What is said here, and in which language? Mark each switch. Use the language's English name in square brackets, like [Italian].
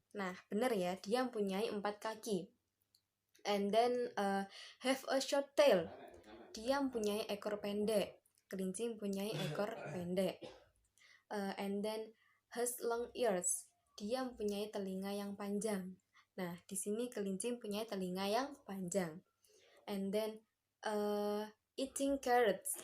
[Indonesian] Nah, benar ya, dia mempunyai 4 kaki. [English] And then have a short tail. [Indonesian] Dia mempunyai ekor pendek. Kelinci mempunyai ekor pendek. [English] And then has long ears. [Indonesian] Dia mempunyai telinga yang panjang. Nah, di sini kelinci mempunyai telinga yang panjang. [English] And then eating carrots.